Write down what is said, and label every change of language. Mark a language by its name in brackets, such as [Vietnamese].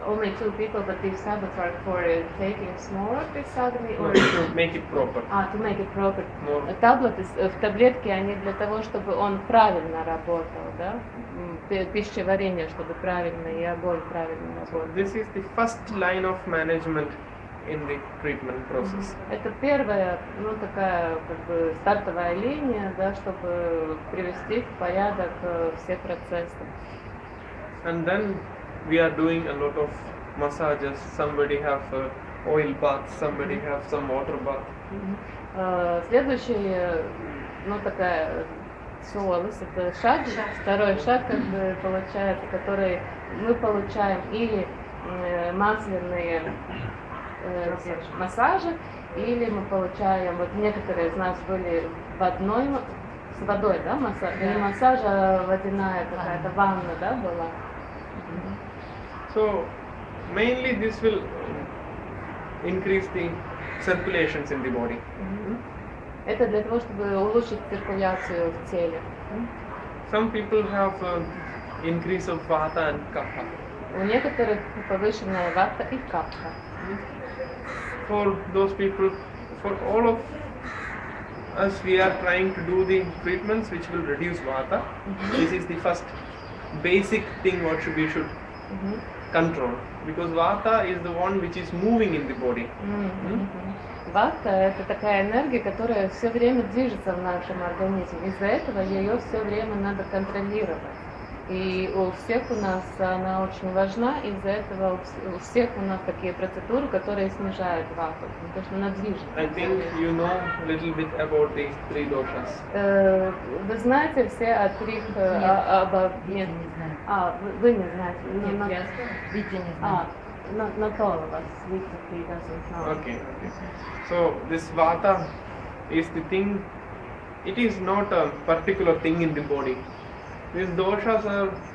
[English] Only 2 people, but these tablets are for taking smaller agni or to make it proper. to make it proper. More. [Russian] Таблеты, в таблетке они для того, чтобы он правильно работал, да? Пищеварение, чтобы правильно и огонь правильно работал. [English] This is the first line of management in the treatment process. [Russian] Это первая, такая как бы стартовая линия, да, чтобы привести в порядок все процессы. [English] And then we are doing a lot of massages. Somebody have oil bath, somebody have some water bath. [Russian] Следующая, такая солос, это шаг, второй шаг, как бы получается, который мы получаем или масляные массажи, или мы получаем, вот некоторые из нас были водной, с водой, да, массаж, не массаж, а водяная какая-то ванна, да, была. [English] So mainly this will increase the circulations in the body. [Russian] Это для того, чтобы улучшить циркуляцию в теле. [English] Some people have increase of vata and kapha. [Russian] У некоторых повышенная вата и капха. [English] For those people, for all of us, we are trying to do the treatments which will reduce vata. This is the first basic thing what we should control, because vata is the one which is moving in the body. [Russian] Вата – это такая энергия, которая все время движется в нашем организме. Из-за этого ее все время надо контролировать. И у всех у нас она очень важна, из-за этого у всех у нас такие процедуры, которые снижают вату, потому что она движется. [English] I think you know a little bit about the three doshas. [Russian] Вы знаете все о трех... Нет, вы не знаете. Витя не знает. [English] Not all of us. He doesn't know. Okay. So this vata is the thing. It is not a particular thing in the body. These doshas are.